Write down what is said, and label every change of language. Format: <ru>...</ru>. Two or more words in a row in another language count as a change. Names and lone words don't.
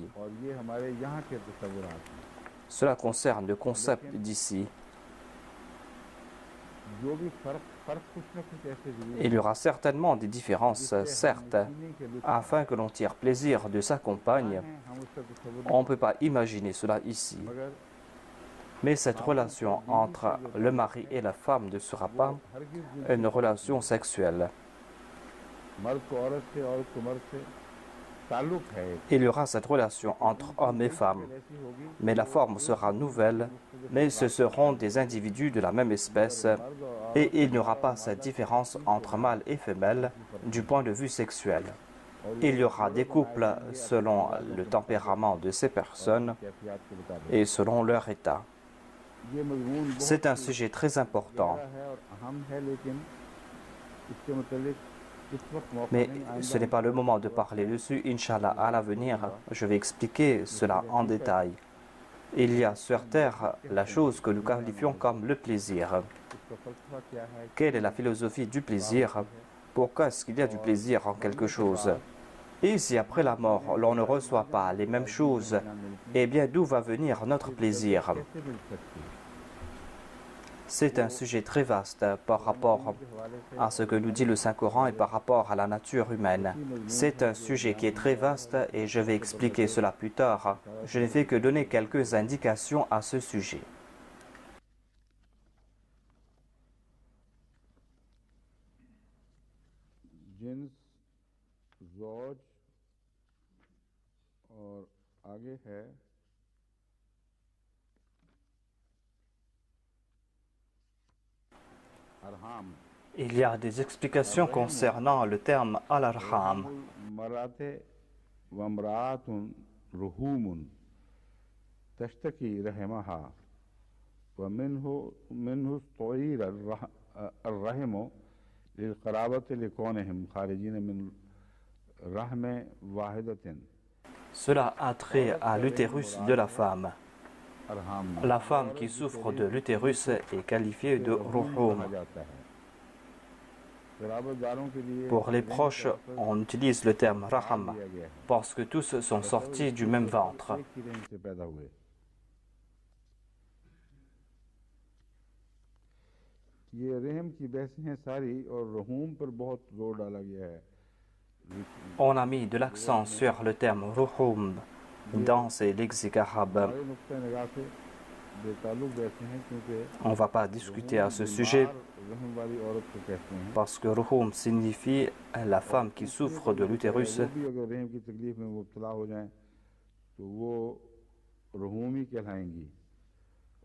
<ur>اور یہ ہمارے یہاں کے تصورات ہیں.</ur> <fr>Cela concerne le concept d'ici.</fr> <ur>جو بھی فرق کچھ نہ کچھ ایسے ضرور</ur> <fr>Il y aura certainement des différences, certes. Afin que l'on tire plaisir de sa compagne,</fr> <ur>ہم اس کا تصور</ur> <fr>on ne peut pas imaginer cela ici.</fr> <ur>मगर</ur> <fr>Mais cette relation entre le mari et la femme ne sera pas</fr> <ur>हरगिज़</ur> <fr>une relation sexuelle.</fr> <ur>مرد کو عورت سے عورت کو مرد سے تعلق ہے ایک.</ur> <fr>Il y aura cette relation entre hommes et femmes,</fr> <ur>ایسی ہوگی</ur> <fr>mais la forme sera nouvelle, mais ce seront des individus de la même espèce et il n'y aura pas cette différence entre mâle et femelle du point de vue sexuel. Il y aura des couples selon le tempérament de ces personnes</fr> <ur>کیفیت کے مطابق</ur> <fr>et selon leur état.</fr> <ur>یہ مضمون بہت</ur> <fr>C'est un sujet très important,</fr> <ur>گہرا ہے اور اہم ہے لیکن اس کے متعلق اس وقت موقع</ur> <fr>mais</fr> <ur>नहीं</ur> <fr>ce n'est pas le moment de parler dessus. Inch'Allah, à l'avenir, je vais expliquer cela en détail. Il y a sur terre la chose que nous qualifions comme le plaisir.</fr> <ur>اس کا فلسفہ کیا ہے</ur> <fr>Quelle est la philosophie du plaisir? Pourquoi est-ce qu'il y a du plaisir en quelque chose? Et si après la mort, l'on ne reçoit pas les mêmes choses, eh bien d'où va venir notre plaisir?</fr> <ur>کیسے مل سکتی ہے</ur> <fr>C'est un sujet très vaste par rapport à ce que nous dit le Saint-Coran et par rapport à la nature humaine. C'est un sujet qui est très vaste et je vais expliquer cela plus tard. Je n'ai fait que donner quelques indications à ce sujet.</fr> <ur>جنس زوج اور آگے ہے ارحام</ur> <fr>Il y a des explications concernant le terme al-arham.</fr> <ar>مرأة ومرأة رحوم تشتكي رحمها ومنه منه استعير الرحم للقرابة لكونهم خارجين من رحم واحدة</ar> <fr>Cela a trait à l'utérus de la femme.</fr> <ur>अरहाम</ur> <fr>La femme qui souffre de l'utérus est qualifiée de ruhum.</fr> <ur>کہا جاتا ہے قرابت داروں کے لیے</ur> <fr>Pour les proches, on utilise le terme raham</fr> <ur>دیا گیا ہے</ur> <fr>parce que tous sont sortis du même ventre.</fr> <ur>ایک ہی رحم سے پیدا ہوئے یہ رحم کی بحثیں ہیں ساری اور رحوم پر بہت زور ڈالا گیا ہے</ur> <fr>On a mis de l'accent sur le terme ruhum dans ces lexiques arabes.</fr> <ur>ہمارے نقطہ نگاہ سے بے تعلق بحثیں ہیں کیونکہ</ur> <fr>On ne va pas discuter à ce sujet</fr> <ur>رحم والی عورت کو کہتے ہیں</ur> <fr>parce que ruhum signifie la femme qui souffre de l'utérus.</fr> <ur>وہ بھی اگر رحم کی تکلیف میں مبتلا ہو جائیں تو وہ رحومی کہلائیں گی</ur>